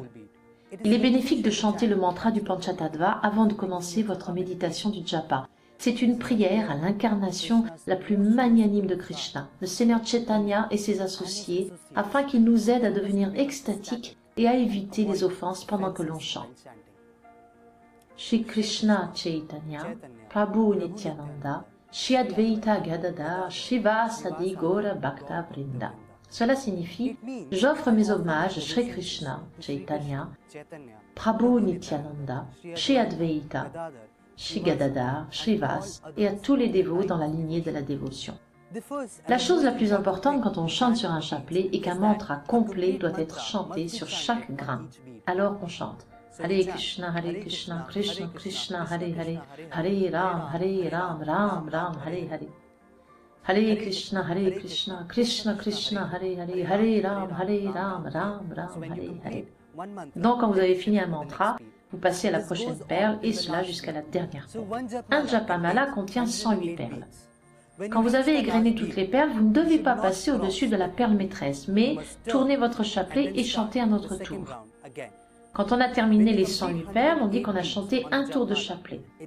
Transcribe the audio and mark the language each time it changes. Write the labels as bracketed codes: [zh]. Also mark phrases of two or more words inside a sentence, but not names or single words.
[fr] Il est bénéfique de chanter le mantra du Panchatattva avant de commencer votre méditation du japa. C'est une prière à l'incarnation la plus magnanime de Krishna, le Seigneur Chaitanya et ses associés, afin qu'ils nous aident à devenir extatiques et à éviter les offenses pendant que l'on chante. [sa] Shri Krishna Chaitanya, Prabhu Nityananda, Shri Advaita Gadadhar, Shivasadi Gaura Bhakta Vrinda. [fr] Cela signifie « J'offre mes hommages à Shri Krishna Chaitanya, Prabhu Nityananda, Shri Advaita, Shri Gadadhar, Shrivas et à tous les dévots dans la lignée de la dévotion. La chose la plus importante quand on chante sur un chapelet est qu'un mantra complet doit être chanté sur chaque grain. Alors on chante [sa] Hare Krishna, Krishna Krishna, Hare Hare, Hare Ram, Ram Ram, Hare Hare. Hare Krishna, Krishna Krishna, Hare Hare, Hare Ram, Ram Ram, Hare Hare. [fr] Donc quand vous avez fini un mantra, vous passez à la prochaine perle et cela jusqu'à la dernière perle. Un japamala contient 108 perles. Quand vous avez égrené toutes les perles, vous ne devez pas passer au-dessus de la perle maîtresse, mais tournez votre chapelet et chantez à notre tour. Quand on a terminé les 108 perles, on dit qu'on a chanté un tour de chapelet.